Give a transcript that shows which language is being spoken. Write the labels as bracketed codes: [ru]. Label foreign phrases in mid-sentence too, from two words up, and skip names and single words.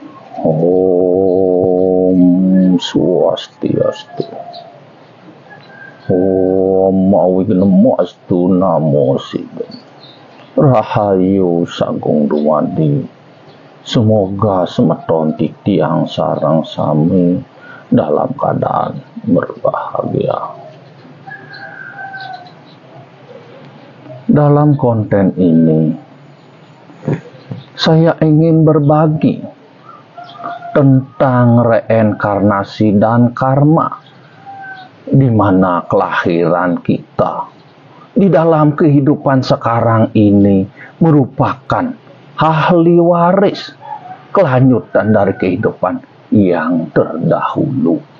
[ban] Om Swastiastu. [sa] Om Awignamastu Namo Siddhaya. [ban] Rahayu Sagung Dumadi. [id] Semoga [ban] semeton titiang sarang sami [id] dalam keadaan berbahagia. Dalam konten ini saya ingin berbagi tentang reinkarnasi dan karma, di mana kelahiran kita di dalam kehidupan sekarang ini merupakan ahli waris kelanjutan dari kehidupan yang terdahulu.